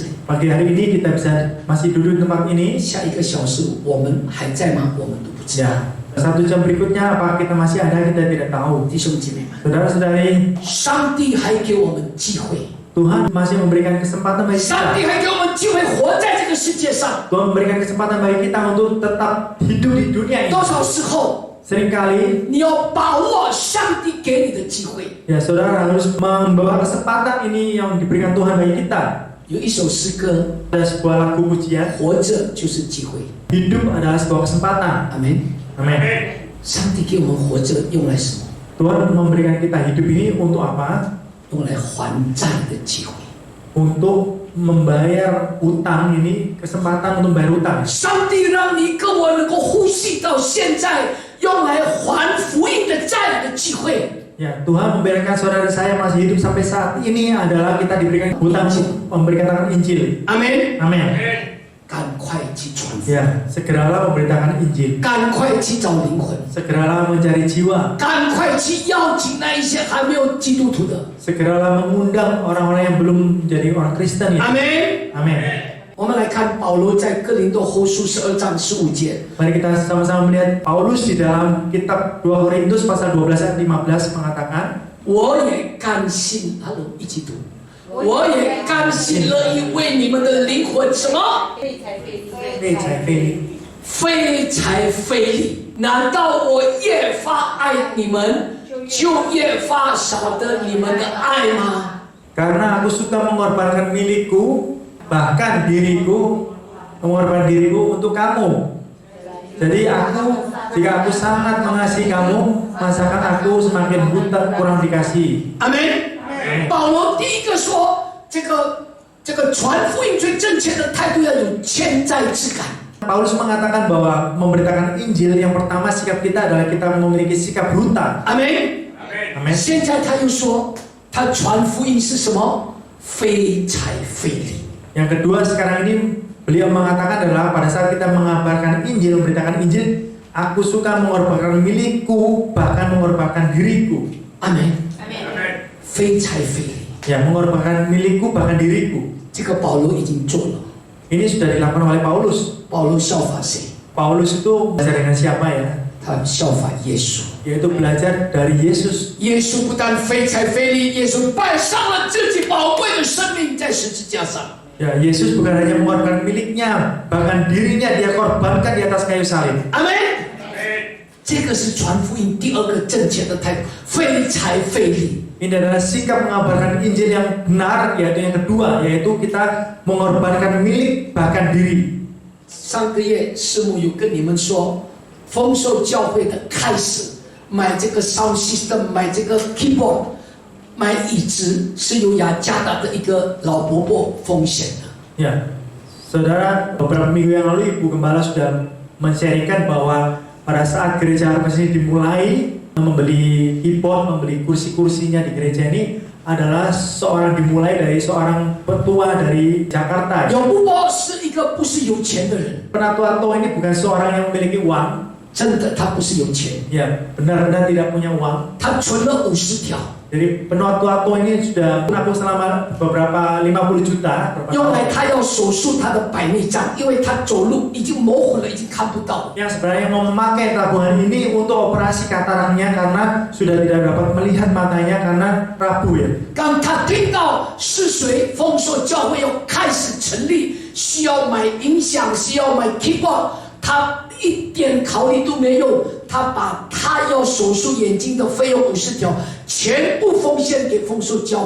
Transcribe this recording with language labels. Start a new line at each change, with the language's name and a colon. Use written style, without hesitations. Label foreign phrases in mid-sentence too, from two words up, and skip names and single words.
Indonesian: Pagi hari ini kita bisa masih duduk di tempat ini.
Chinese: 下1个小时我们还在吗？我们都不知道。
Indonesian: Ya, 1 jam berikutnya apa kita masih ada kita tidak tahu.
Chinese: 弟兄姐妹们，
Indonesian: Saudara-saudari,
Chinese: 上帝还给我们机会，
Indonesian: Tuhan masih memberikan kesempatan bagi
Chinese: 上
Indonesian: kita.
Chinese: 帝还给我们机会活在这个世界上。
Indonesian: Tuhan memberikan kesempatan bagi kita untuk tetap hidup di dunia ini.
Chinese: 多少时候
Indonesian: Seringkali
Chinese: 你要把握上帝给你的机会？
Indonesian: ya saudara harus membawa kesempatan ini yang diberikan Tuhan bagi kita.
Chinese: 有一首诗歌，
Indonesian: Ada sebuah lagu pujian,
Chinese: 活着就是机会。
Indonesian: hidup adalah sebuah kesempatan.
Chinese: 阿门。
Indonesian: Amin.
Chinese: 上帝给我们活着用来什么？
Indonesian: Tuhan memberikan kita hidup ini untuk apa?
Chinese: 用来还债的机会。
Indonesian: Untuk membayar utang ini, kesempatan untuk bayar utang.
Chinese: 上帝让你跟我能够呼吸到现在，用来还福音的债的机会。
Indonesian: Ya, Tuhan memberikan saudara saya masih hidup sampai saat ini adalah kita diberikan utang memberitakan Injil.
Chinese: 阿门。
Indonesian: Amin.
Chinese: 赶快去传福音，
Indonesian: Ya, segeralah memberitakan Injil.
Chinese: 赶快去找灵魂，
Indonesian: Segeralah mencari jiwa.
Chinese: 赶快去邀请那一些还没有基督徒的。
Indonesian: Segeralah mengundang orang-orang yang belum menjadi orang Kristen
Chinese: 阿
Indonesian: ya.
Chinese: 门。
Indonesian: Amin.
Chinese: 我们来看保罗在哥林多后书12章15节，
Indonesian: Mari kita sama-sama melihat Paulus di dalam kitab 2 Korintus pasal 12 ayat 15 mengatakan,
Chinese: 我也甘心，哈喽，一起读。我也甘心乐意为你们的灵魂什么？ "费财费力，非财非力。难道我越发爱你们，就越发晓得你们的爱吗？
Indonesian: karena aku suka mengorbankan milikku, bahkan diriku, mengorbankan diriku untuk kamu. Jadi jika aku sangat mengasihi kamu, masakan aku semakin buta kurang dikasih."
Chinese: 阿门。保罗第一个说，这个传福音最正确的态度要有欠债之感。
Indonesian: Paulus mengatakan bahwa memberitakan Injil yang pertama sikap kita adalah kita memiliki sikap hutang.
Chinese: 阿门。
Indonesian: Amin.
Chinese: 现在他又说，他传福音是什么？非财非力。
Indonesian: Yang kedua sekarang ini beliau mengatakan adalah pada saat kita mengabarkan Injil, memberitakan Injil, aku suka mengorbankan milikku, bahkan mengorbankan diriku.
Chinese: 阿门。非财非力。
Indonesian: Ya, mengorbankan milikku bahkan diriku.
Chinese: 这个保罗已经做了。
Indonesian: Ini sudah dilakukan oleh Paulus.
Chinese: 保罗效法谁？
Indonesian: Paulus itu belajar dengan siapa ya?
Chinese: 他效法耶稣。
Indonesian: Yaitu belajar dari Yesus.
Chinese: 耶稣不但费财费力，耶稣摆上了自己宝贵的生命在十字架上。
Indonesian: Ya, Yesus bukan hanya mengorbankan miliknya, bahkan dirinya dia korbankan di atas kayu salib.
Chinese: 阿门。这个是传福音第二个正确的态度，费财费力。
Indonesian: Ini adalah sikap mengabarkan Injil yang benar, yaitu yang kedua, yaitu kita mengorbankan milik bahkan diri.
Chinese: 上个月师母有跟你们说，丰收教会的开始买这个
English: sound system，
Chinese: 买这个 keyboard， 买椅子是由雅加达的一个老伯伯奉献的。
Indonesian: Ya, saudara, beberapa minggu yang lalu Ibu Gembala sudah men-sharingkan bahwa pada saat gereja Harvest ini dimulai, membeli keyboard, membeli kursi-kursinya di gereja ini adalah dimulai dari seorang petua dari Jakarta.
Chinese: 有伯伯是一个不是有钱的人，
Indonesian: Penatua tua ini bukan seorang yang memiliki uang.
Chinese: 真的他不是有钱，
Indonesian: Ya, benar-benar tidak punya uang.
Chinese: 他存了50条，
Indonesian: Jadi penatua tua ini sudah menabung selama beberapa 50 juta.
Chinese: 用来他要手术他的百内障，因为他走路已经模糊了，已经看不到了。
Indonesian: Yang sebenarnya mau memakai tabungan ini untuk operasi kataraknya karena sudah tidak dapat melihat matanya karena rapuh ya.
Chinese: 当他听到是谁丰收教会要开始成立，需要买音响，需要买 keyboard， 他一点考虑都没有，他把他要手术眼睛的费用50条全部奉献给丰收教会。